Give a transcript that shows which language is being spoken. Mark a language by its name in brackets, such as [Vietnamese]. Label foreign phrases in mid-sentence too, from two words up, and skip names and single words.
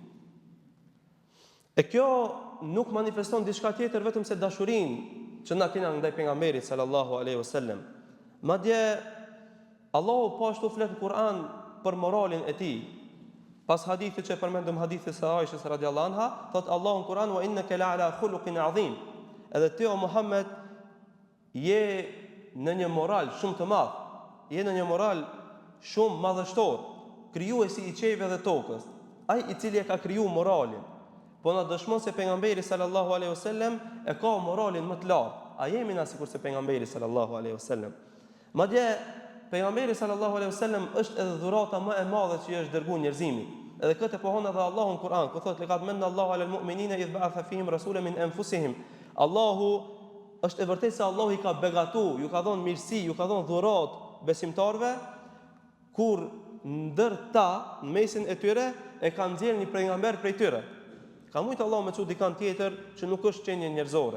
[Albanian] E kjo nuk manifeston diçka tjetër vetëm se dashurinë që na kena ndaj pejgamberit [Arabic] صلى الله عليه وسلم. [Albanian] Madje Allahu po ashtu flet në Kur'an për moralin e tij. Pas hadithit që përmendëm, hadithit së Aishës [Arabic] رضي الله عنها, [Albanian] thot Allahu në Kur'an: [Arabic] "وإنك لعلى خلق عظيم." [Albanian] Edhe ti o Muhammed je në një moral shumë të madh, je në një moral shumë madhështor, krijuesi i qejve dhe tokës, ai i cili e ka kriju moralin. Po na dëshmon se pejgamberi [Arabic] صلى الله عليه وسلم [Albanian] e ka moralin më të lartë. A jemi na sikur se pejgamberi [Arabic] صلى الله عليه وسلم? [Albanian] Madje pejgamberi [Arabic] صلى الله عليه وسلم [Albanian] është edhe dhurata më e madhe që i është dërguar njerëzimit. Edhe këtë pohon edhe Allahu në Kur'an, ku thotë: [Arabic] "لقد من الله على المؤمنين إذ بعث فيهم رسولا من أنفسهم." [Albanian] Allahu është e vërtetë se Allahu i ka begatu, ju ka dhënë mirësi, ju ka dhënë dhuratë besimtarve, kur ndër ta, në mesin e tyre, e ka nxjerrë një pejgamber prej tyre. Ka mujtë Allah me çu dikan tjetër që nuk është qenie njerëzore.